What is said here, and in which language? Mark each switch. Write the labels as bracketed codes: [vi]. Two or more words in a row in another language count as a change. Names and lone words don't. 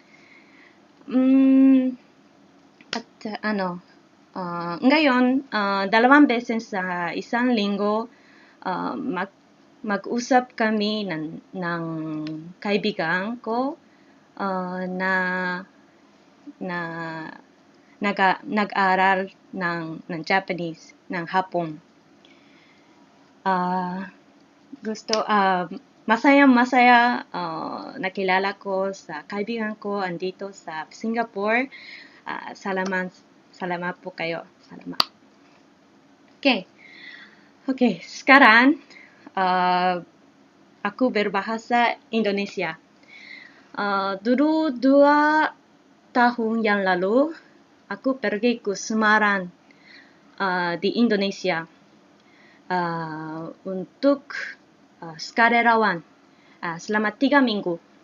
[tl] Ngayon, 2 beses sa isang linggo, mag-usap kami ng kaibigan ko na nag-aral ng Japanese, ng Hapon. Masaya nakilala ko sa kaibigan ko andito sa Singapore. Salamat po kayo. Salamat. [id] Okay, sekarang aku berbahasa Indonesia. Dulu 2 tahun yang lalu, aku pergi ke Semarang di Indonesia untuk sukarelawan selama 3 minggu.